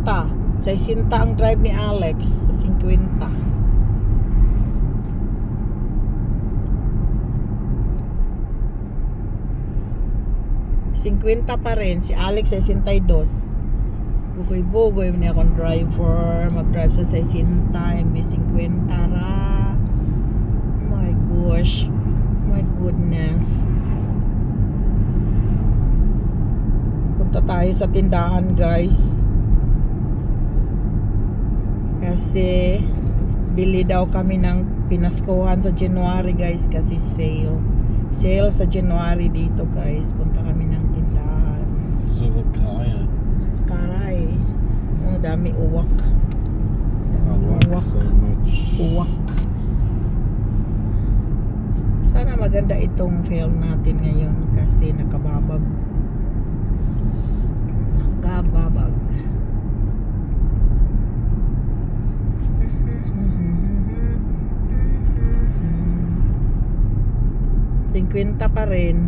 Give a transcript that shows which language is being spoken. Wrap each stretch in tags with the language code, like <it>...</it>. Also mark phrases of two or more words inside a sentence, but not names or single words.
<tl>60 ang drive ni Alex. 50. 50 pa rin. Si Alex 62.</tl> <ceb>Bugoy-bugoy man akong driver. Mag-drive sa 60. Imbis 50 ra.</ceb> <en>My gosh. My goodness.</en> <tl>Punta tayo sa tindahan guys. Kasi bili daw kami ng pinaskuhan sa January guys. Kasi sale. Sale sa January dito guys. Punta kami ng tindahan.</tl> <nl>Zoveel kraaien.</nl> <tl>Karay. Oh, dami uwak.</tl> <en>I like so much.</en> <tl>Uwak. Sana maganda itong film natin ngayon kasi nakababag. Nakababag. Kwenta pa rin.</tl>